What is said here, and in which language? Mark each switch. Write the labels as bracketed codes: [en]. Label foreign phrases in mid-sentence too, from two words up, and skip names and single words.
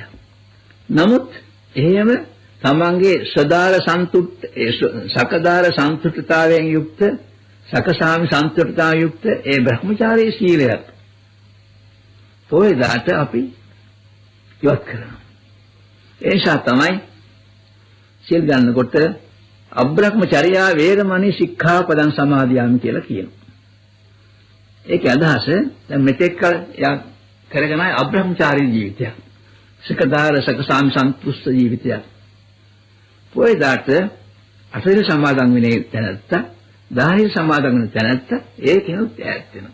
[si] නමුත් එහෙම තමන්ගේ සකදාර සන්තුෂ්ඨතාවයෙන් යුක්ත සකසාමි සන්තුෂ්ඨතාවයෙන් යුක්ත ඒ බ්‍රහ්මචාරී සීලයක් පොයදාට අපි ඉවත් කරනවා. ඒ නිසා තමයි සීල් ගන්නකොට [pi] අබ්‍රහ්මචර්යා වේරමණී සික්ඛාපදං සමාදියාමි [si] කියලා කියනවා. ඒකේ අදහස දැන් මෙතෙක් කල කරගෙන ආය අබ්‍රහ්මචාරී ජීවිතයක්. සකදාර සකසාමි සන්තුෂ්ඨ ජීවිතයක්. පොයදාට අටවිල සමාදන් වෙන්නේ තැනත්තා, දාහිර සමාදන් වෙන තැනත්තා ඒකෙනුත් ඈත් වෙනවා.